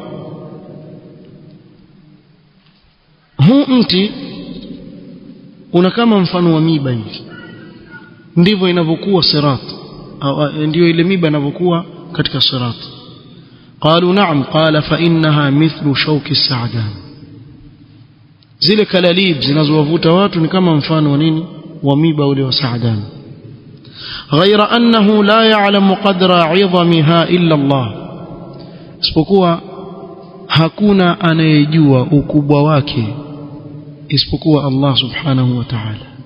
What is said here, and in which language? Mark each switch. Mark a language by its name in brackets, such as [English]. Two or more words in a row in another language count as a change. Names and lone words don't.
[Swahili] Huu mti una kama mfano wa miba hivi, ndivyo inavyokuwa sirat, au ndio ile miba inavyokuwa katika sirat. [Arabic] قالوا نعم. قال فإنها مثل شوك السعدان. [Swahili] zile kalalib zinazowavuta watu ni kama mfano wa nini, wa miba ule wa sa'dan. [Arabic] غير أنه لا يعلم قدر عظمها إلا الله, [Swahili] isipokuwa hakuna anayejua ukubwa wake isipokuwa Allah [Arabic] سبحانه وتعالى.